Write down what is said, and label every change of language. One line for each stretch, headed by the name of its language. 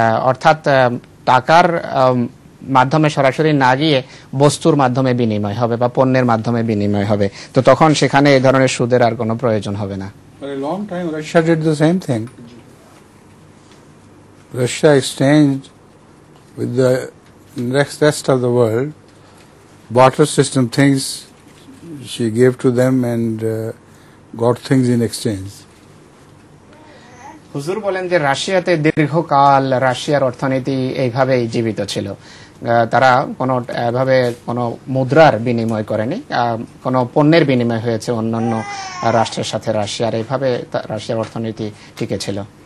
Bangla: অর্থাৎ টাকার মাধ্যমে সরাসরি না গিয়ে বস্তুর মাধ্যমে বিনিময় হবে বা পণ্যের মাধ্যমে বিনিময় হবে। তো তখন সেখানে এই ধরনের সুদের আর কোনো প্রয়োজন হবে না।
English: For a long time Russia did the same thing. Russia exchanged with the rest of the world, barter system things she gave to them and got things in exchange.
Bangla: হুজুর বলেন যে রাশিয়াতে দীর্ঘকাল রাশিয়ার অর্থনীতি এইভাবেই জীবিত ছিল। তারা কোনো এভাবে কোনো মুদ্রার বিনিময় করেনি, কোনো পণ্যের বিনিময় হয়েছে অন্যান্য রাষ্ট্রের সাথে রাশিয়ার, এইভাবে রাশিয়ার অর্থনীতি টিকে ছিল।